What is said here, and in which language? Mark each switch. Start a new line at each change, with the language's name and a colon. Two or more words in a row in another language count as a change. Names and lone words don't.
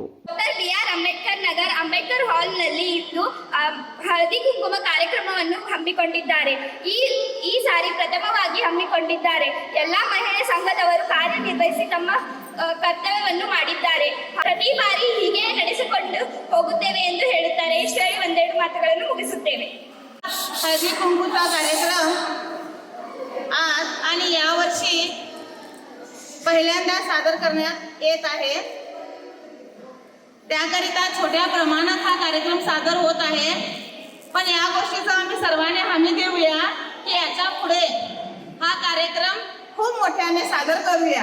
Kannada: ಅಂಬೇಡ್ಕರ್ ನಗರ್ ಅಂಬೇಡ್ಕರ್ ಹಾಲ್ನಲ್ಲಿ ಇದ್ದು ಹಳದಿ ಕುಂಕುಮ ಕಾರ್ಯಕ್ರಮವನ್ನು ಹಮ್ಮಿಕೊಂಡಿದ್ದಾರೆ. ಈ ಸಾರಿ ಪ್ರಥಮವಾಗಿ ಹಮ್ಮಿಕೊಂಡಿದ್ದಾರೆ. ಎಲ್ಲಾ ಮಹಿಳೆ ಸಂಘದವರು ಕಾರ್ಯನಿರ್ವಹಿಸಿ ತಮ್ಮ ಕರ್ತವ್ಯವನ್ನು ಮಾಡಿದ್ದಾರೆ. ಪ್ರತಿ ಬಾರಿ ಹೀಗೆ ನಡೆಸಿಕೊಂಡು ಹೋಗುತ್ತೇವೆ ಎಂದು ಹೇಳುತ್ತಾರೆ. ಇಷ್ಟು ಹೇಳಿ ಒಂದೆರಡು ಮಾತುಗಳನ್ನು ಮುಗಿಸುತ್ತೇವೆ.
Marathi: हळदी कुंकूचा कार्यक्रम आज आणि यावर्षी पहिल्यांदा सादर करण्यात येत आहे. त्याकरिता छोट्या प्रमाणात हा कार्यक्रम सादर होत आहे. पण या गोष्टीचा आम्ही सर्वांनी हमी देऊया की याच्या पुढे हा कार्यक्रम खूप मोठ्याने सादर करूया.